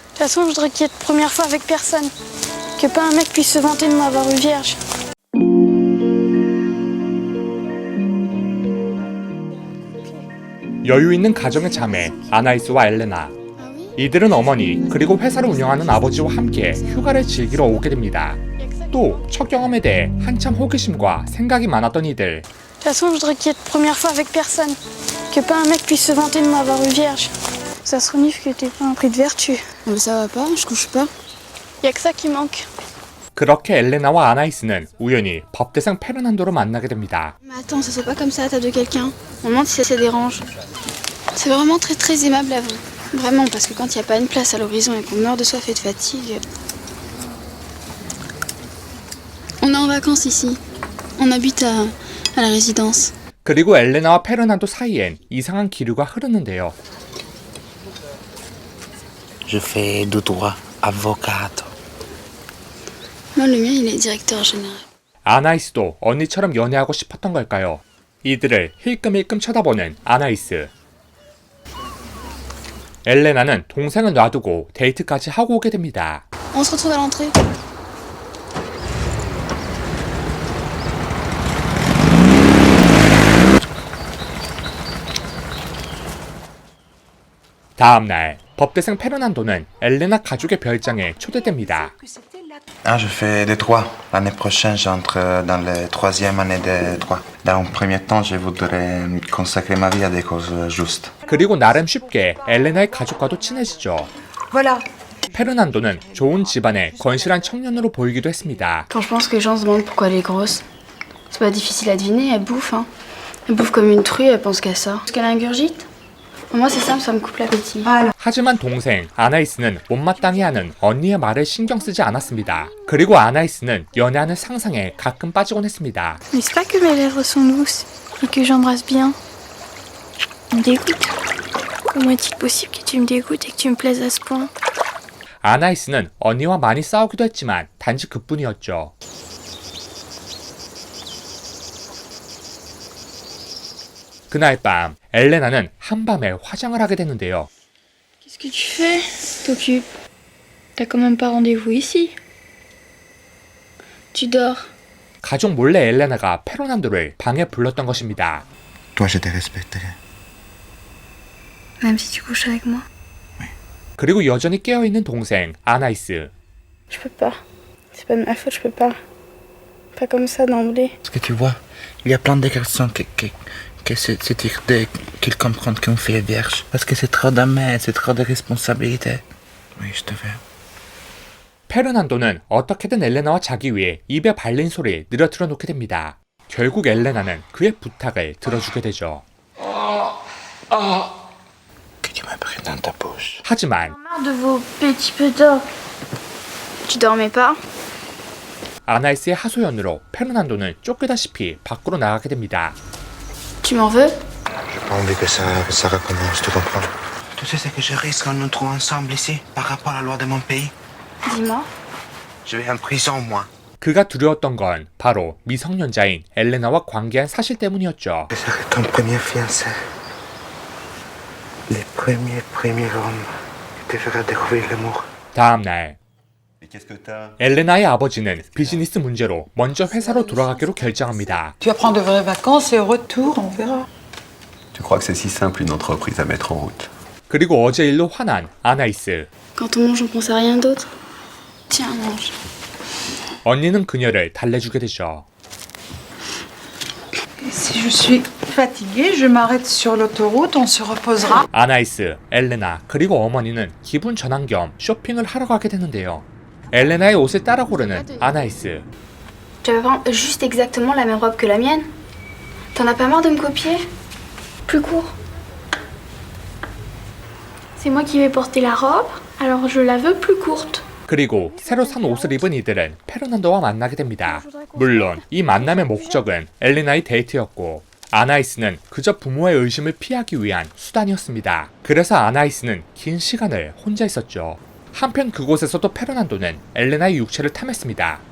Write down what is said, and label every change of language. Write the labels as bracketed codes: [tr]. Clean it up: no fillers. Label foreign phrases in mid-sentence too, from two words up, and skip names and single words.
[fr] façon, je voudrais qu'il y ait de première fois avec personne. Que pas un mec puisse se vanter de m'avoir eu vierge. [ko] 여유 있는 가정의 자매 아나이스와 엘레나. 이들은 어머니 그리고 회사를 운영하는 아버지와 함께 휴가를 즐기러 오게 됩니다. 또 첫 경험에 대해 한참 호기심과 생각이 많았던 이들. [fr] De toute façon, je voudrais qu'il y ait de première fois avec personne. Que pas un mec puisse se vanter de m'avoir eu vierge. Ça se renifle que t'es pas un prix de vertu. Mais ça va pas, je couche pas. Y a que ça qui manque. [ko] 그렇게 엘레나와 아나이스는 우연히 법대생 페르난도를 만나게 됩니다. [fr] Mais attends, ça se fait pas comme ça à la table de quelqu'un. On me demande si ça dérange. C'est vraiment très très aimable à vous. Vraiment, parce que quand il n'y a pas une place à l'horizon et qu'on meurt de soif et de fatigue... On est en vacances ici. On habite à la résidence. [ko] 그리고 엘레나와 페르난도 사이엔 이상한 기류가 흐르는데요. [fr] Je fais du droit, avocado. Moi, le mien, il est directeur général. [ko] 아나이스도 언니처럼 연애하고 싶었던 걸까요? 이들을 힐끔힐끔 쳐다보는 아나이스. 엘레나는 동생을 놔두고 데이트까지 하고 오게 됩니다. [fr] On se retrouve à l'entrée. [ko] 다음날 법대생 페르난도는 엘레나 가족의 별장에 초대됩니다. [fr] Ah, je fais des droits. L'année prochaine, j'entre dans la troisième année des droits. Dans un premier temps, je voudrais consacrer ma vie à des causes justes. [ko] 그리고 나름 쉽게 엘레나의 가족과도 친해지죠. [fr] Voilà. [ko] 페르난도는 좋은 집안의 건실한 청년으로 보이기도 했습니다. [fr] Quand je pense que les gens se demandent pourquoi elle est grosse, c'est pas difficile à deviner, elle bouffe, hein. Elle bouffe comme une truie, elle pense qu'à ça. Parce qu'elle ingurgite. Moi, c'est simple, ça me coupe l'appétit. Voilà. [ko] 하지만 동생 아나이스는 못마땅해 하는 언니의 말을 신경 쓰지 않았습니다. 그리고 아나이스는 연애하는 상상에 가끔 빠지곤 했습니다. [fr] Mais c'est pas que mes lèvres sont douces et que j'embrasse bien. Tu me dégoûtes. Comment est-il possible que tu me dégoûtes et que tu me plaises à ce point? [ko] 아나이스는 언니와 많이 싸우기도 했지만 단지 그뿐이었죠. 그날 밤 엘레나는 한밤에 화장을 하게 되는데요. [fr] Qu'est-ce que tu fais? T'occupes. T'as quand même pas rendez-vous ici. Tu dors. [ko] 가족 몰래 엘레나가 페르난도를 방에 불렀던 것입니다. [fr] Toi, je te respecterai. Même si tu couches avec moi. [ko] 그리고 여전히 깨어있는 동생 아나이스. [fr] Je peux pas. C'est pas de ma faute, je peux pas. Pas comme ça d'emblée. Parce que tu vois, il y a plein de garçons qui se tirent qu'ils comprennent qu'on fait vierge. Parce que c'est trop d'amène, c'est trop de responsabilité. Oui, je te veux. [ko] 페르난도는 어떻게든 엘레나와 자기 위해 입에 발린 소리 늘어뜨려 놓게 됩니다. 결국 엘레나는 그의 부탁을 들어주게 되죠. [fr] Que tu me prennes dans ta bouche. [ko] 하지만 [fr] Marre de vos petits pétards. Tu dormais pas? [ko] 아나이스의 하소연으로 페르난도는 쫓기다시피 밖으로 나가게 됩니다. [fr] Tu m'en veux? J'ai pas envie que ça recommence, tu comprends? Tu sais ce que je risque en nous trouvant ensemble ici, par rapport à la loi de mon pays? Dis-moi. Je vais en prison, moi. [ko] 그가 두려웠던 건 바로 미성년자인 엘레나와 관계한 사실 때문이었죠. [fr] Je serai ton premier fiancé. Le premier homme qui te fera découvrir l'amour. [ko] 다음 날 엘레나의 아버지는 비즈니스 문제로 먼저 회사로 돌아가기로 결정합니다. [fr] Tu vas prendre de vraies vacances et au retour, on verra. Tu crois que c'est si simple une entreprise à mettre en route? [ko] 그리고 어제 일로 화난 아나이스. [fr] Quand on mange, on pense à rien d'autre. Tiens, mange. [ko] 언니는 그녀를 달래주게 되죠. [fr] Si je suis fatiguée, je m'arrête sur l'autoroute, on se reposera. [ko] 아나이스, 엘레나, 그리고 어머니는 기분 전환 겸 쇼핑을 하러 가게 되는데요. 엘레나의 옷을 따라 고르는 아나이스. [fr] Tu vas prendre juste exactement la même robe que la mienne? T'en as pas marre de me copier? Plus court. C'est moi qui vais porter la robe, alors je la veux plus courte. [ko] 그리고 새로 산 옷을 입은 이들은 페르난도와 만나게 됩니다. 물론 이 만남의 목적은 엘레나의 데이트였고 아나이스는 그저 부모의 의심을 피하기 위한 수단이었습니다. 그래서 아나이스는 긴 시간을 혼자 있었죠. 한편 그곳에서도 페르난도는 엘레나의 육체를 탐했습니다.